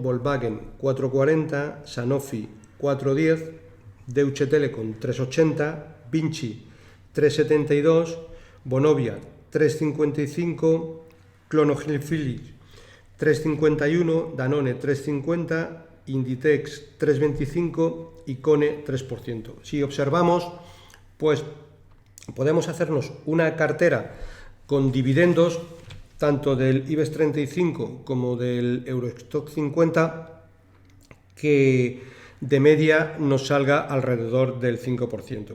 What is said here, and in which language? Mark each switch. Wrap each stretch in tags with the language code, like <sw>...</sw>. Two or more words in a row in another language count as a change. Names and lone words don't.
<es>Volkswagen, 4,40. Sanofi, 4,10. Deutsche Telekom, 3,80. Vinci, 3,72. Vonovia, 3,55. Clonogil Philips, 3,51. Danone, 3,50. Inditex, 3,25. y Cone, 3%. Si observamos, pues podemos hacernos una cartera con dividendos tanto del IBEX 35 como del Eurostock 50 que de media nos salga alrededor del 5%.</es>